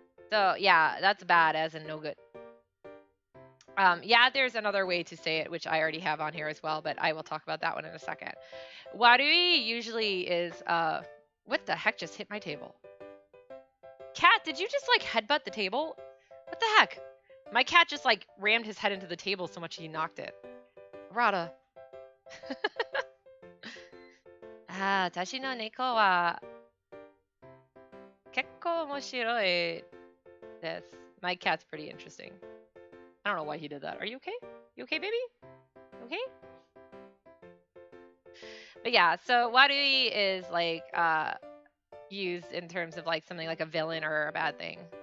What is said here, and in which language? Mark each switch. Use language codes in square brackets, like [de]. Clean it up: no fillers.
[en] So yeah, that's bad as in no good. Yeah, there's another way to say it, which I already have on here as well, but I will talk about that one in a second. Warui usually is, what the heck just hit my table? Cat, did you just like headbutt the table? What the heck? My cat just like rammed his head into the table so much he knocked it. Rada. [ja] 私の猫は結構面白いです. [en] My cat's pretty interesting. I don't know why he did that. Are you okay? You okay, baby? Okay? But yeah, so warui is like used in terms of like something like a villain or a bad thing.